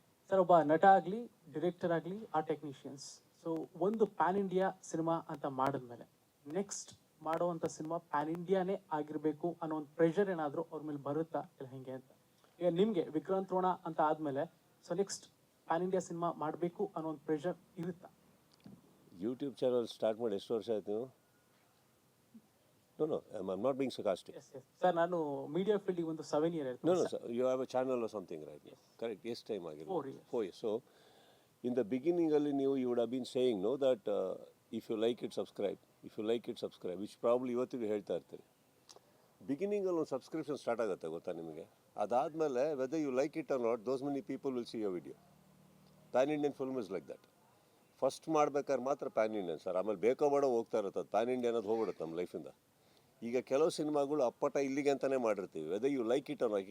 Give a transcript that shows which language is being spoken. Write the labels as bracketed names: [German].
[Kannada] Sir, ಒಬ್ಬ ನಟ ಆಗಲಿ, ಡಿರೆಕ್ಟರ್ ಆಗಲಿ, ಆ ಟೆಕ್ನಿಷಿಯನ್ಸ್, ಸೊ ಒಂದು ಪ್ಯಾನ್ ಇಂಡಿಯಾ ಸಿನಿಮಾ ಅಂತ ಮಾಡಿದ್ಮೇಲೆ ನೆಕ್ಸ್ಟ್ ಮಾಡುವಂಥ ಸಿನಿಮಾ ಪ್ಯಾನ್ ಇಂಡಿಯಾನೇ ಆಗಿರಬೇಕು ಅನ್ನೋ ಒಂದು ಪ್ರೆಷರ್ ಏನಾದರೂ ಅವ್ರ ಮೇಲೆ ಬರುತ್ತಾ ಇಲ್ಲ ಹೆಂಗೆ ಅಂತ? ಈಗ ನಿಮಗೆ ವಿಕ್ರಾಂತ್ ರೋಣ ಅಂತ ಆದಮೇಲೆ so next PAN India cinema ಮಾಡಬೇಕು ಅನ್ನೋ ಒಂದು ಪ್ರೆಷರ್ ಇರುತ್ತಾ? ಯೂಟ್ಯೂಬ್ ಚಾನಲ್ ಸ್ಟಾರ್ಟ್ ಮಾಡಿ ಎಷ್ಟು ವರ್ಷ ಆಯ್ತು ನೀವು? [English] No I am not being sarcastic. [Kannada] S yes sir, ನಾನು ಮೀಡಿಯಾ ಫೀಲ್ಡಿಗೆ ಒಂದು 7 years [English] No, [Kannada] ಆಯ್ತು. [English] sir. You have a channel or something, right? Yes. Correct. Yes, time again. 4 years. 4 years. So, in the beginning, you would have been saying, no, that if you like it, subscribe. If you like it, subscribe. Which probably [Kannada] ಇವತ್ತಿಗೂ ಹೇಳ್ತಾ ಇರ್ತೀರಿ. ಬಿಗಿನಿಂಗಲ್ಲಿ ಒಂದು subscription start ಆಗುತ್ತೆ ಗೊತ್ತಾ ನಿಮಗೆ. [English] ಅದಾದಮೇಲೆ whether you like it or not, those many people will see your video. Pan Indian film is like that. [Kannada] First ಮಾಡ್ಬೇಕಾದ್ರೆ ಮಾತ್ರ ಪ್ಯಾನ್ ಇಂಡಿಯನ್ ಸರ್, ಆಮೇಲೆ ಬೇಕೋ ಬೇಡ ಹೋಗ್ತಾ ಇರುತ್ತೆ. ಅದು ಪ್ಯಾನ್ ಇಂಡಿಯನ್ ಅನ್ನೋದು ಹೋಗ್ಬಿಡುತ್ತೆ ನಮ್ಮ ಲೈಫಿಂದ. ಈಗ ಕೆಲವು ಸಿನಿಮಾಗಳು ಅಪ್ಪಟ ಇಲ್ಲಿಗೆ ಅಂತಲೇ ಮಾಡಿರ್ತೀವಿ, [English] Whether you like it or not.